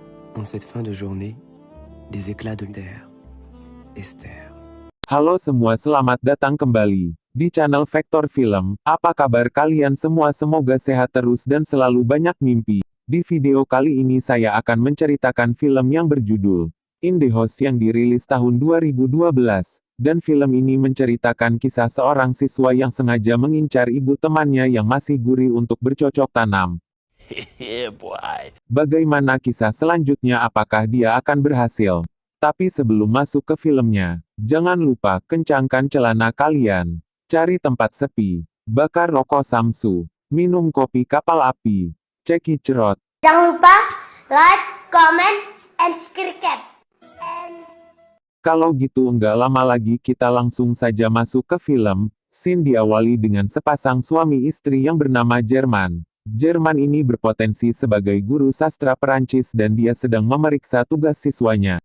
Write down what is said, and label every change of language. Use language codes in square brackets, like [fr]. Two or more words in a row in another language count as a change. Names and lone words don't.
[fr] En cette fin de journée, des éclats de terre. Esther. [id] Halo semua, selamat datang kembali di channel Vektor Film. Apa kabar kalian semua? Semoga sehat terus dan selalu banyak mimpi. Di video kali ini saya akan menceritakan film yang berjudul In the House yang dirilis tahun 2012. Dan film ini menceritakan kisah seorang siswa yang sengaja mengincar ibu temannya yang masih gurih untuk bercocok tanam. Bagaimana kisah selanjutnya? Apakah dia akan berhasil? Tapi sebelum masuk ke filmnya, jangan lupa kencangkan celana kalian, cari tempat sepi, bakar rokok samsu, minum kopi kapal api, ceki cerot. Jangan lupa [en] like, comment, and subscribe. [id] Kalau gitu enggak lama lagi kita langsung saja masuk ke film. Scene diawali dengan sepasang suami istri yang bernama Jerman. Jerman ini berpotensi sebagai guru sastra Perancis dan dia sedang memeriksa tugas siswanya.